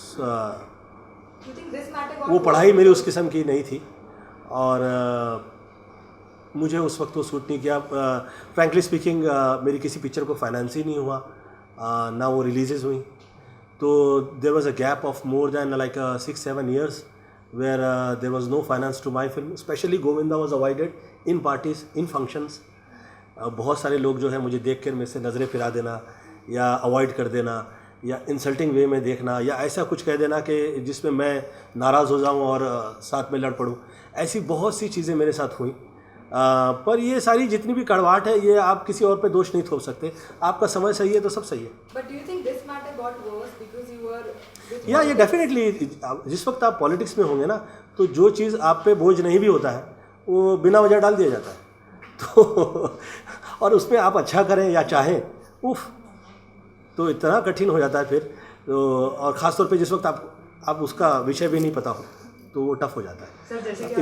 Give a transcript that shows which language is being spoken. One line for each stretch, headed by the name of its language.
English: You think this matter got
Hindi: वो पढ़ाई मेरी उस किस्म की नहीं थी और मुझे उस वक्त वो सूट नहीं किया।
English: frankly speaking
Hindi: मेरी किसी पिक्चर को फाइनेंस ही नहीं हुआ, ना वो रिलीजेस हुई।
English: तो there was a gap of more than like 6-7 years where there was no finance to my film. Specially Govinda was avoided in parties, in functions.
Hindi: बहुत सारे लोग जो है मुझे देख कर मेरे से नज़रें फिरा देना या अवॉइड कर देना या इंसल्टिंग वे में देखना या ऐसा कुछ कह देना कि जिसमें मैं नाराज़ हो जाऊं और साथ में लड़ पड़ूं। ऐसी बहुत सी चीज़ें मेरे साथ हुई। पर ये सारी जितनी भी कड़वाहट है, ये आप किसी और पे दोष नहीं थोप सकते। आपका समय सही है तो सब सही है।
English: But do you think this matter got worse because you were with
Hindi: या ये डेफिनेटली, जिस वक्त आप पॉलिटिक्स में होंगे ना, तो जो चीज़ आप पे बोझ नहीं भी होता है वो बिना वजह डाल दिया जाता है। तो और उसमें आप अच्छा करें या चाहें, उफ, तो इतना कठिन हो जाता है फिर। तो और ख़ास तौर पे जिस वक्त आप उसका विषय भी नहीं पता हो तो वो टफ हो जाता है।